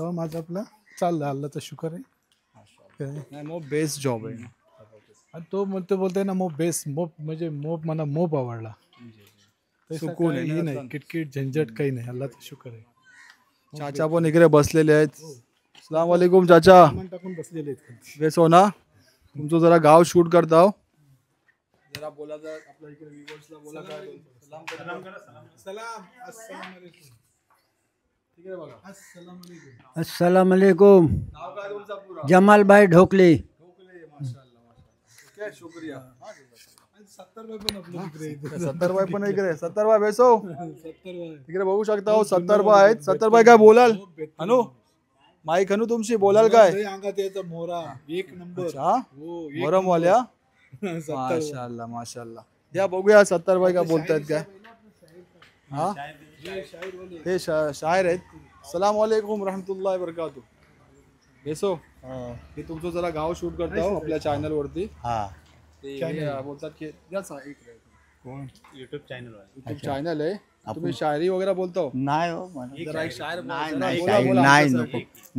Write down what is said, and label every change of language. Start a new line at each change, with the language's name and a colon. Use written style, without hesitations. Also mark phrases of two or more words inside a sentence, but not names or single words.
Marathi: तर माझं आपला चाललं अल्लाचा शुक्र आहे. नाही मग
English: best job
Marathi: आहे. आणि तो बोलतोय ना मोप बेस मोप म्हणजे मोप मला मोप आवडला. सुकून आहे. काही नाही किटकिट झंझट काही नाही अल्लाचा शुक्र आहे. चाचा पण इकडे बसलेले आहेत.
Arabic: السلام عليكم चाचा.
Marathi: टाकून बसलेले आहेत. बेस हो ना. तुमचं जरा गाव शूट करता हो. जरा बोला जरा आपल्या इकडे व्ह्युअर्सला बोला काय सलाम तिकडे बघा.
Arabic: السلام عليكم.
Marathi: नाव काय तुमचा पुरा? जमाल भाई ढोकले.
Hindi: क्या शुक्रिया.
Marathi: 70 पण आपलं तिकडे. 70 पण इकडे. 70 बेसो तिकडे बघू शकता हो. 70 आहेत. 70 काय बोलाल अनु? माईक अनु तुमची बोलाल काय? अंगात यायचा मोरा एक नंबर. हा मोरम वाल्या. माशाल्लाह माशाल्लाह. या बघूया 70 काय बोलतायत काय. हा हे शायर आहेत.
Arabic: سلام عليكم رحمة الله بركاته.
Marathi: बेसो हे तुमचं जरा गाव शूट करता हो आपल्या चॅनल वरती. ते बोलतात की यूट्यूब चॅनल आहे. तुम्ही शायरी वगैरे बोलतो? नाही हो मला. जरा एक शायर नाही बोला, नाही बोला, काही बोला नाही आमच्यासाठी. नको.